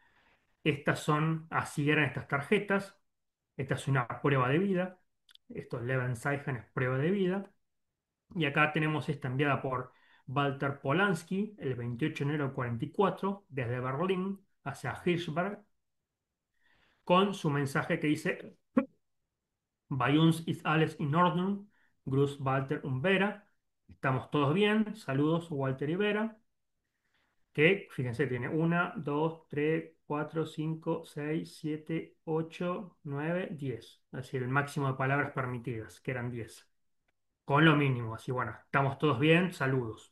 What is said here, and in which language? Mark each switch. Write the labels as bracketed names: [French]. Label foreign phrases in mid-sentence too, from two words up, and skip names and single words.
[Spanish] Así eran estas tarjetas. Esta es una prueba de vida. Esto es Lebenszeichen, es prueba de vida. Y acá tenemos esta enviada por Walter Polanski el 28 de enero de 44 desde Berlín hacia Hirschberg con su mensaje que dice: [German] Bei uns ist alles in Ordnung, Gruß Walter und Vera. [Spanish] Estamos todos bien, saludos Walter y Vera. Que fíjense, tiene 1, 2, 3, 4, 5, 6, 7, 8, 9, 10. Es decir, el máximo de palabras permitidas, que eran 10. Con lo mínimo, así bueno, estamos todos bien, saludos.